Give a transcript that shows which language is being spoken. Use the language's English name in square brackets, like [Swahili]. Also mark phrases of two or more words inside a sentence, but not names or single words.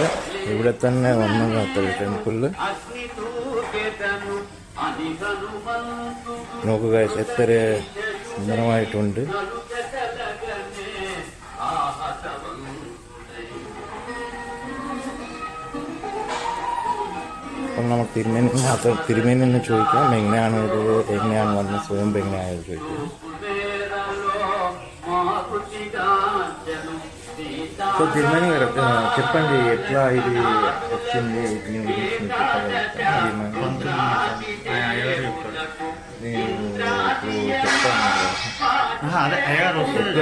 [Malayalam] ഇവിടെ തന്നെ വന്നതാത്ര ടെമ്പിളിൽ. നോക്കുക ഗൈസ്, എത്ര സുന്ദരമായിട്ടുണ്ട്. അപ്പം നമുക്ക് തിരുമേനി തന്നെ ചോദിക്കാം എങ്ങനെയാണ് ഇത്, എങ്ങനെയാണ് വന്നത്, സ്വയം എങ്ങനെയായത് ചോദിക്കാം. [Telugu] సో తిరుమల గారు చెప్పండి, ఎట్లా ఇది వచ్చింది? అదే అయ్యగారు వస్తే